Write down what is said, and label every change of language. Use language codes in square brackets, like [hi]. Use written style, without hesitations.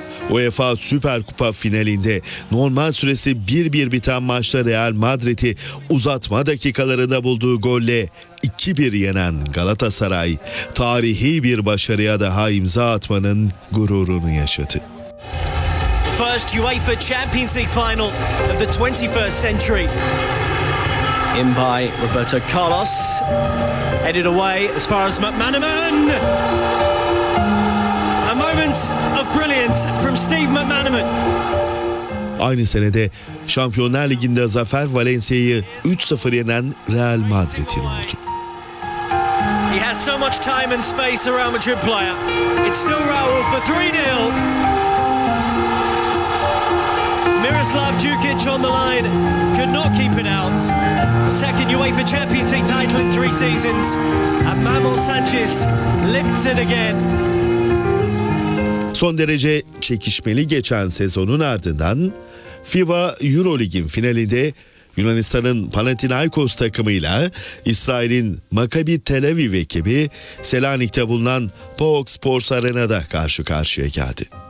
[tr] UEFA Süper Kupa finalinde normal süresi 1-1 biten maçta Real Madrid'i uzatma dakikalarında bulduğu golle 2-1 yenen Galatasaray, tarihi bir başarıya daha imza atmanın gururunu yaşadı. [en] First UEFA Champions League final of the 21st century. In by Roberto Carlos, headed away as far as McManaman. A moment of brilliance from Steve McManaman. [tr] Aynı senede Şampiyonlar Ligi'nde zafer Valencia'yı 3-0 yenen Real Madrid'in oldu. [en] He has so much time and space around Madrid player. It's still Raul for 3-0. Miroslav Djukic on the line could not keep it out. Second UEFA Champions League title in 3 seasons and Manuel Sanchez lifts it again. [tr] Son derece çekişmeli geçen sezonun ardından FIBA EuroLeague'in finalinde Yunanistan'ın Panathinaikos takımıyla İsrail'in Maccabi Tel Aviv ekibi Selanik'te bulunan PAOK Sports Arena'da karşı karşıya geldi.